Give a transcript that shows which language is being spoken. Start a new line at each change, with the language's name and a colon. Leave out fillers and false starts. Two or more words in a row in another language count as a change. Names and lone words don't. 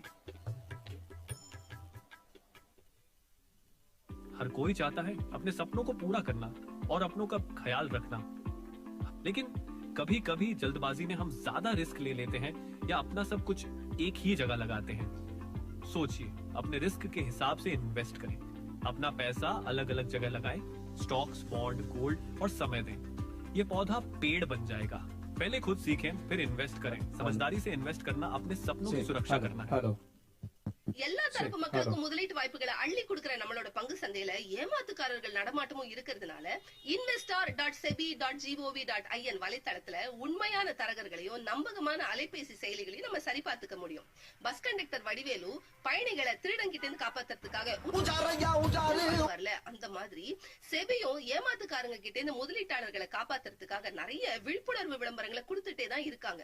Hindi: हर कोई चाहता है अपने सपनों को पूरा करना और अपनों का ख्याल रखना, लेकिन कभी कभी जल्दबाजी में हम ज्यादा रिस्क ले लेते हैं या अपना सब कुछ एक ही जगह लगाते हैं। सोचिए, अपने रिस्क के हिसाब से इन्वेस्ट करें, अपना पैसा अलग अलग जगह लगाएं,
English: stocks, bond, gold
Hindi: और समय दें। ये पौधा पेड़ बन जाएगा। पहले खुद सीखें, फिर इन्वेस्ट करें। समझदारी से इन्वेस्ट करना अपने सपनों की सुरक्षा करना है।
Tamil: எல்லா தரப்பு மக்களுக்கும் முதலீட்டு வாய்ப்புகளை அள்ளி கொடுக்கிற நம்மளோட பங்கு சந்தையில ஏமாத்துக்காரர்கள் நடமாட்டமும் இருக்கிறதுனால investor.sebi.gov.in வலைத்தளத்துல உண்மையான தரகர்களையும் நம்பகமான அலைபேசி செயலிகளையும் நம்ம சரிபார்த்துக்க முடியும்.
English: bus conductor
Tamil: வடிவேலு பயணிகளை திருடங்கிட்ட இருந்து காப்பாத்துறதுக்காக வரல, அந்த மாதிரி செபியும் ஏமாத்துக்காரங்க கிட்ட இருந்து முதலீட்டாளர்களை காப்பாத்துறதுக்காக நிறைய விழிப்புணர்வு விளம்பரங்களை கொடுத்துட்டே தான் இருக்காங்க.